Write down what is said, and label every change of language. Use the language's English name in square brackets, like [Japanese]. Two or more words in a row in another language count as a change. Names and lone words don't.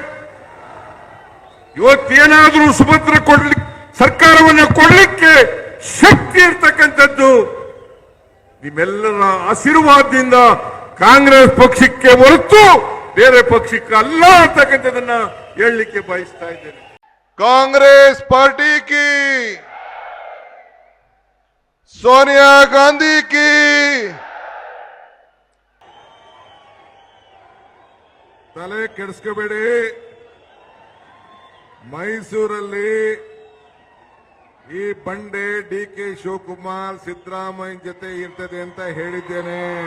[Kannada] ಇವತ್ತೇನಾದ್ರೂ ಸುಭದ್ರ ಸರ್ಕಾರವನ್ನು ಕೊಡಲಿಕ್ಕೆ ಶಕ್ತಿ ಇರ್ತಕ್ಕಂಥದ್ದು ನಿಮ್ಮೆಲ್ಲರ ಆಶೀರ್ವಾದದಿಂದ ಕಾಂಗ್ರೆಸ್ ಪಕ್ಷಕ್ಕೆ ಹೊರತು ಬೇರೆ ಪಕ್ಷಕ್ಕೆ ಅಲ್ಲ ಅಂತಕ್ಕಂಥದನ್ನ ಹೇಳಲಿಕ್ಕೆ ಬಯಸ್ತಾ ಇದ್ದೇನೆ. [Hindi] कांग्रेस पार्टी की, सोनिया गांधी की, [Kannada] ತಲೆ ಕೆಡಿಸ್ಕೋಬೇಡಿ. ಮೈಸೂರಲ್ಲಿ ಈ ಬಂಡೆ DK ಶಿವಕುಮಾರ್ ಸಿದ್ದರಾಮಯ್ಯ ಜೊತೆ ಇರ್ತದೆ ಅಂತ ಹೇಳಿದ್ದೇನೆ.